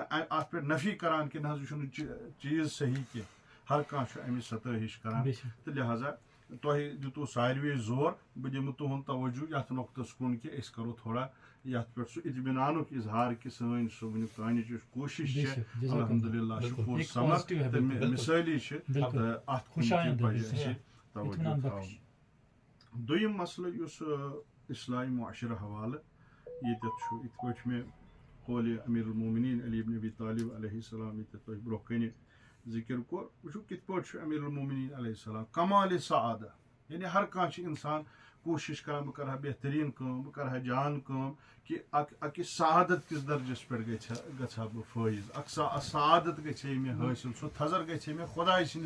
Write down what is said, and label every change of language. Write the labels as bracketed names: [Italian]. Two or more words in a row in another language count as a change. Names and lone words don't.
[Kashmiri] اَتھ پٮ۪ٹھ نفی کَران کہِ نہ حظ یہِ چھُنہٕ چیٖز صحیح کینٛہہ ہر کانٛہہ چھُ اَمِچ ستٲہِش کَران تہٕ لہٰذا تۄہہِ دیُتوٕ ساروٕے زور بہٕ دِمہٕ تُہُنٛد توجوٗ یَتھ نۄقطس کُن کہِ أسۍ کَرو تھوڑا یَتھ پٮ۪ٹھ سُہ اطمینانُک اِظہار کہِ سٲنۍ صُبحنُک تانِچ یۄس کوٗشِش چھِ الحمدُاللہ شُکُر سمر تہٕ مِثٲلی چھِ تہٕ اَتھ کُن تہِ پَزِ اَسہِ توجوٗ تھاوُن دوٚیِم مسلہٕ یُس اصلاحی معاشرٕ حوالہٕ ییٚتٮ۪تھ چھُ یِتھ پٲٹھۍ مےٚ قولہِ امیٖر المومنیٖن علی ابن ابی طالب [Arabic] علیہ السلام [Kashmiri] ییٚتٮ۪تھ تۄہہِ برونٛہہ کَنہِ ذِکِر کوٚر وٕچھو کِتھ پٲٹھۍ چھُ امیٖر المومنیٖن [Arabic] علیہ السلام [Kashmiri] کمالِ سعادہ یعنی ہر کانٛہہ چھُ اِنسان کوٗشِش کران بہٕ کرٕ ہا بہتریٖن کٲم بہٕ کرٕ ہا جان کٲم کہِ اکہِ سعادت کِس درجس پٮ۪ٹھ گژھٕ ہا بہٕ فٲیض اکھ سعادت گژھِ ہے مےٚ حٲصِل سُہ تھزر گژھِ ہے مےٚ خۄداے سٕنٛدِس